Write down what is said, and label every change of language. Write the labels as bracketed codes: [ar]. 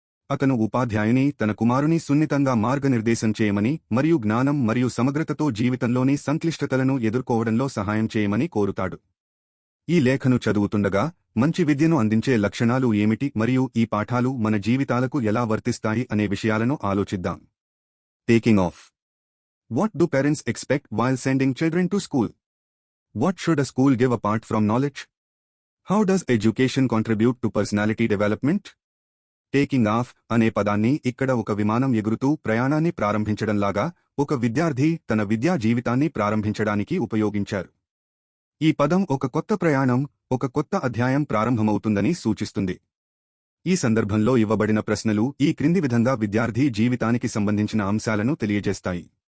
[te] అతను ఉపాధ్యాయుని తన కుమారుని సున్నితంగా మార్గనిర్దేశం చేయమని మరియు జ్ఞానం మరియు సమగ్రతతో జీవితంలోని సంక్లిష్టతలను ఎదుర్కోవడంలో సహాయం చేయమని కోరుతాడు. ఈ లేఖను చదువుతుండగా మంచి విద్యను అందించే లక్షణాలు ఏమిటి మరియు ఈ పాఠాలు మన జీవితాలకు ఎలా వర్తిస్తాయి అనే విషయాలను ఆలోచిద్దాం. [en] Taking off. What do parents expect while sending children to school? What should a school give apart from knowledge? How does education contribute to personality development? [te] Taking off అనే పదాన్ని ఇక్కడ ఒక విమానం ఎగురుతూ ప్రయాణాన్ని ప్రారంభించడంలాగా ఒక విద్యార్థి తన విద్యా జీవితాన్ని ప్రారంభించడానికి ఉపయోగించారు. ఈ పదం ఒక కొత్త ప్రయాణం, ఒక కొత్త అధ్యాయం ప్రారంభమవుతుందని సూచిస్తుంది. ఈ సందర్భంలో ఇవ్వబడిన ప్రశ్నలు ఈ క్రింది విధంగా విద్యార్థి జీవితానికి సంబంధించిన అంశాలను తెలియజేస్తాయి.